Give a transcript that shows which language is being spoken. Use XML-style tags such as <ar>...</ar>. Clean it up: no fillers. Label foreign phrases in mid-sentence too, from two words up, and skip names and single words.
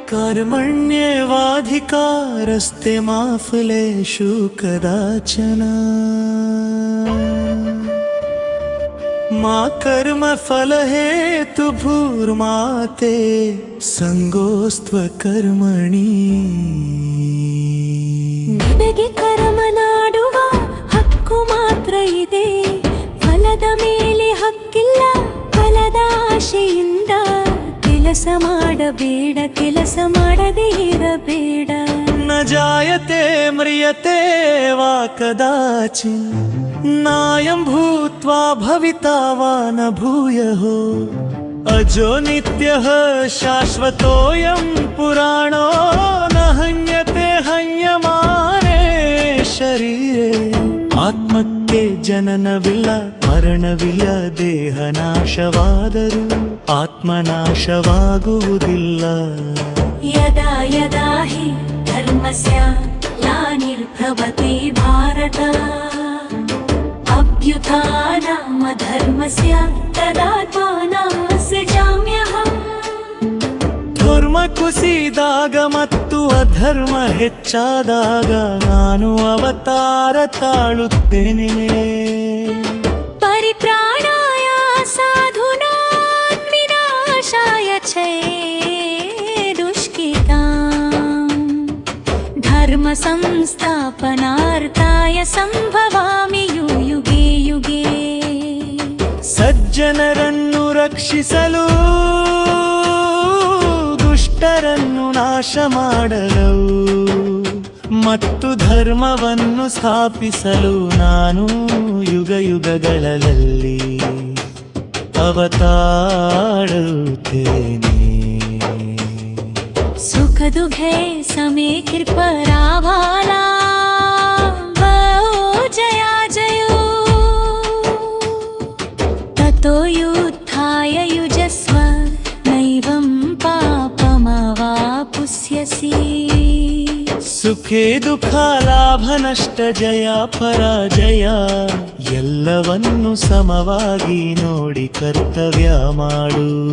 <sa>कार्मण्येवाधिकारस्ते मा फलेषु कदाचन मा कर्मफलहेतुर्मा ते संगोस्त्वकर्मणि</sa> <kn>ನಿನಗೆ ಕರ್ಮ ಮಾಡುವ ಹಕ್ಕು ಮಾತ್ರ ಇದೆ, ಫಲದ ಮೇಲೆ ಹಕ್ಕಿಲ್ಲ. ಫಲದ ಆಶೆಯಿಂದ ಕೆಲಸ ಮಾಡಬೇಡ, ಕೆಲಸ ಮಾಡದೇ ಇರಬೇಡ.</kn> <sa>ನ ಜಾಯತೆ ಮ್ರಿಯತೆ ವಾ ಕದಾಚಿನ್ ನಾಯಂ ಭೂತ್ವಾ ಭವಿತಾ ವಾ ನ ಭೂಯಃ ಅಜೋ ನಿತ್ಯಃ ಶಾಶ್ವತೋಯಂ ಪುರಾಣೋ ನ ಹನ್ಯತೆ ಹನ್ಯಮಾನೇ ಶರೀರೇ.</sa> <kn>ಆತ್ಮಕ್ಕೆ ಜನನವಿಲ್ಲ, ಮರಣವಿಲ್ಲ, ದೇಹ ನಾಶವಾದರೂ ಆತ್ಮನಾಶವಾಗುವುದಿಲ್ಲ.</kn> <sa>ಯದಾ ಯದಾ ಹಿ ಧರ್ಮಸ್ಯ ಗ್ಲಾನಿರ್ಭವತಿ ಭಾರತ ಅಭ್ಯುತ್ಥಾನಂ ಧರ್ಮಸ್ಯ ತದಾತ್ಮಾನಂ ಸೃಜಾಮ್ಯಹಂ.</sa> <kn>ಧರ್ಮ ಕುಸಿದಾಗ ಮತ್ತು ಅಧರ್ಮ ಹೆಚ್ಚಾದಾಗ ನಾನು ಅವತಾರ ತಾಳುತ್ತೇನೆ.</kn> <sa>ಪರಿತ್ರಾಣಾಯ ಸಾಧೂನಾಂ ವಿನಾಶಾಯ ಚ ದುಷ್ಕೃತಾಂ ಧರ್ಮ ಸಂಸ್ಥಾಪನಾರ್ಥಾಯ ಸಂಭವಾಮಿ ಯುಗೆ ಯುಗೆ.</sa> <kn>ಸಜ್ಜನರನ್ನು ರಕ್ಷಿಸಲು ದುಷ್ಟರನ್ನು ನಾಶ ಮಾಡಲು ಮತ್ತು ಧರ್ಮವನ್ನು ಸ್ಥಾಪಿಸಲು ನಾನು ಯುಗ ಯುಗಗಳಲ್ಲಿ ಅವತಾರುತ್ತೇನೆ.</kn> <sa>ಸುಖ ದುಃಖೇ ಸಮೇ ಕೃಪರಾವಾಲಾ ಜಯ ಜಯೋ ತತೋ ಯುದ್ಧಾಯ ಯುಜಸ್ವ ನೈವಂ ಪಾಪಮವಾಪ್ಸ್ಯಸಿ.</sa> <kn>ಸುಖೇ ದುಃಖ ಲಾಭ ನಷ್ಟ ಜಯ ಪರಾಜಯ ಎಲ್ಲವನ್ನು ಸಮವಾಗಿ ನೋಡಿ ಕರ್ತವ್ಯ ಮಾಡು.</kn>